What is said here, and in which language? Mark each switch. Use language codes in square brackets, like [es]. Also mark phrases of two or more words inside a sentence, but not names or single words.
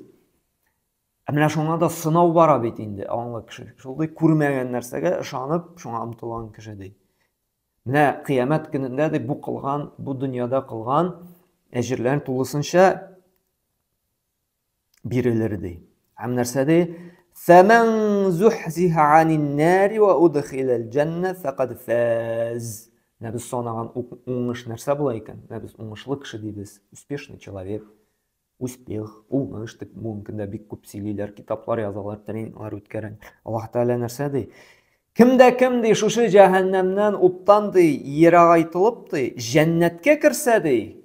[tt] Менә шуңа да сынау бара бит инде, аңлы кеше. Шулай күрмәгән нәрсәгә ышанып, шуңа омтылган кеше ди. Менә кыямәт көнендә ди бу кылган, бу дөньяда кылган әҗерләрен тулысынча бирелер ди. Һәм нәрсә ди? [ar] فَمَنْ زُحْزِحَ عَنِ النَّارِ وَأُدْخِلَ الْجَنَّةَ فَقَدْ فَازَ. [tt] Biz санаган уңыш нәрсә була икән? Biz уңышлы кеше дибез, [ru] успешный человек. [tt] Успех, уңыш дип мөмкин дә бик күп сөйлиләр, китаплар язалар, тренинглар үткәрән. Аллаһ Тәгалә нәрсә ди? Кемдә кем ди шушы җәһәннәмнән, уттан ди, ерагайтылып ди, җәннәткә керсә ди.